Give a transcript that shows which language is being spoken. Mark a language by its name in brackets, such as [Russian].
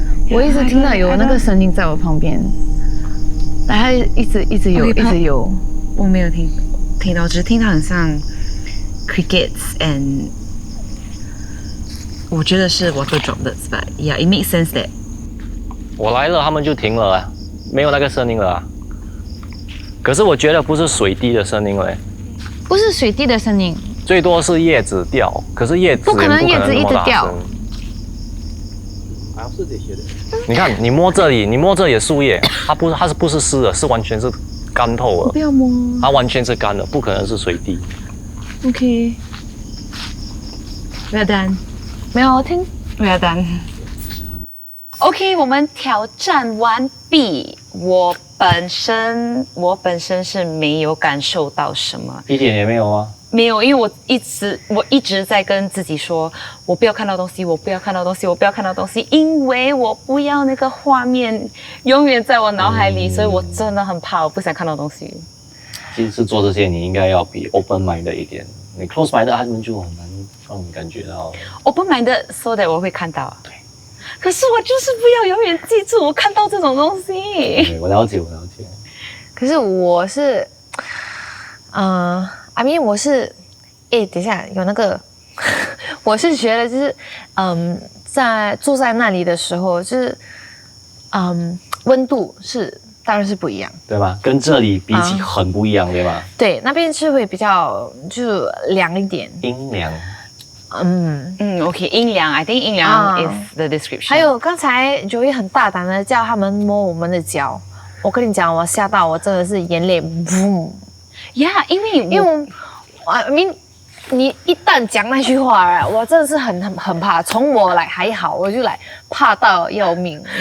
[Chinese] 我一直听到有那个声音在我旁边，然后一直有， [English] Okay， [Chinese] 一直有。我没有听到，只是听到很像 [English] crickets and [Chinese] 我觉得是 [English] water droplets but yeah it makes sense that [Chinese] 我来了，他们就停了啊，没有那个声音了啊。可是我觉得不是水滴的声音嘞，不是水滴的声音，最多是叶子掉，可是叶子不可能叶子一直掉。 [English] I also did hear that. [Chinese] 你看，你摸这里的树叶，它不是湿的，是完全是干透了，不要摸。它完全是干的，不可能是水滴。 [English] OK we're done [Chinese] 没有我听。 [English] we're done OK [Chinese] 我们挑战完毕。我本身是没有感受到什么，一点也没有啊。没有，因为我一直在跟自己说，我不要看到东西，我不要看到东西，我不要看到东西，因为我不要那个画面永远在我脑海里，所以我真的很怕，我不想看到东西。其实做这些你应该要比 open mind 一点，你 close mind 他们就很难让你感觉到。 [English] open mind so that [Chinese] 我会看到，对。可是我就是不要永远记住我看到这种东西。对，我了解。可是我是， [English] I mean [Chinese] 我是，等一下有那个，我是觉得就是，在住在那里的时候，就是，温度当然是不一样，对吧？跟这里比起很不一样，对吧？对，那边是会比较就凉一点，阴凉。 [English] OK， 阴凉 ，I think 阴凉 is the description。 [Chinese] 还有刚才Joey很大胆的叫他们摸我们的脚，我跟你讲，我吓到我真的是眼泪，呀，因为因为你一旦讲那句话，我真的是很怕。从我来还好，我就来怕到要命。